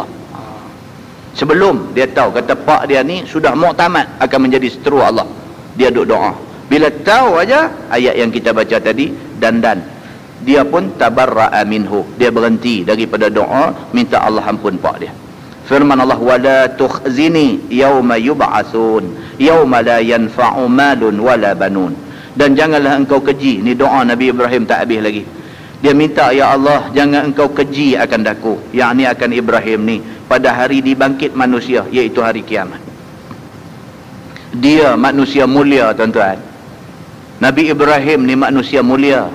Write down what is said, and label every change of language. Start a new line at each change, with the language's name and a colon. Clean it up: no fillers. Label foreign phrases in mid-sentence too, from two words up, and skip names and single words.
Malay: Sebelum dia tahu kata pak dia ni sudah muktamad akan menjadi seteru Allah, dia duk doa. Bila tahu aja ayat yang kita baca tadi, dan dia pun
Arabic: تبرأ منه,
Malay: dia berhenti daripada doa minta Allah ampun pak dia. Firman Allah,
Arabic: ولا تخزني يوم يبعثون يوم لا ينفع مال ولا بنون.
Malay: Dan janganlah engkau keji, ni doa Nabi Ibrahim tak habis lagi. Dia minta, ya Allah, jangan engkau keji akan daku, yakni akan Ibrahim ni, pada hari dibangkit manusia, iaitu hari kiamat. Dia manusia mulia, tuan-tuan. Nabi Ibrahim ni manusia mulia.